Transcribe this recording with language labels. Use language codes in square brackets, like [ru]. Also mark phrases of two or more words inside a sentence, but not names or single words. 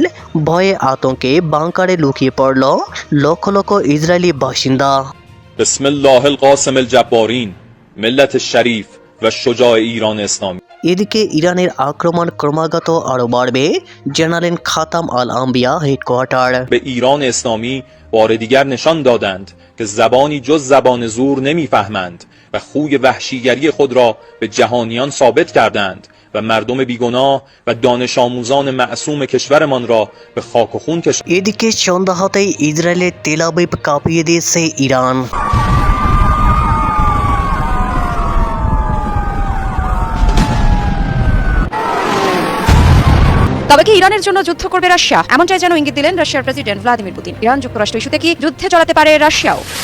[bn] ভয়ে আতঙ্কে বাংকারে লুকিয়ে পড়ল লক্ষ লক্ষ ইসরায়েলি বাসিন্দা। [ar] بسم الله القاصم الجبارين [fa] ملت شریف و شجاع ایران اسلامی. [bn] এদিকে ইরানের আক্রমণ ক্রমাগত আরো বাড়বে জানালেন খাতাম আল আম্বিয়া হেডকোয়ার্টার। [fa] به ایران اسلامی بار دیگر نشان دادند که زبانی جز زبان زور نمیفهمند و خوی وحشیگری خود را به جهانیان ثابت کردند و مردم بیگناه و دانش آموزان معصوم کشورمان را به خاک و خون کشاندند. [bn] এদিকে সন্ধ্যা হতেই ইসরায়েলের তেল আবিব কাঁপিয়ে দিয়েছে ইরান। তবে কি ইরানের জন্য যুদ্ধ করবে রাশিয়া? এমনটাই যেন ইঙ্গিত দিলেন রাশিয়ার প্রেসিডেন্ট ভ্লাদিমির পুতিন। ইরান যুক্তরাষ্ট্র ইস্যুতে কি যুদ্ধে চালাতে পারে রাশিয়াও?